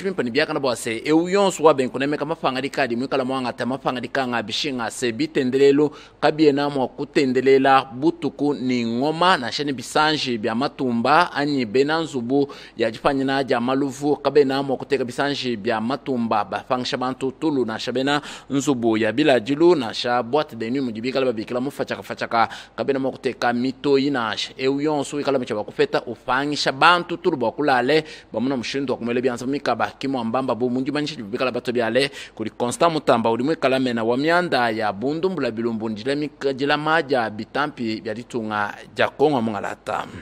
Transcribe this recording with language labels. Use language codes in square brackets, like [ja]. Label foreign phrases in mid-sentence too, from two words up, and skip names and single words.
[lu] bimpa ni byakana bwase euyonsu wabenku nemeka mafanga dikadi mwikala mwanga ta mafanga dikanga bishinga se bitendelelo kabiena mwa kutendelela butuku ni ngoma na sheni bisanji bya matumba anyi benanzubu ya jifanyina ja maluvu kabena mwa kuteka bisanji bya matumba bafangsha bantu tulu na shabena nzubu ya bila jilu na sha [fr] boîte de nuit [lu] mujibikala babikala mufachaka kabena mwa kuteka mito inash euyonsu ikala mchaba kufeta ufangisha bantu tulu bakulale bamuna mushindo kumele byanza mikaba kimo ambamba bo mungi banisha bikala bato byale kuri Constant Mutamba ulimwe kala mena wa myanda ya bundu mbula bilumbu ndila mikajila maja bitampi bya ditunga ja Kongo Mwangalata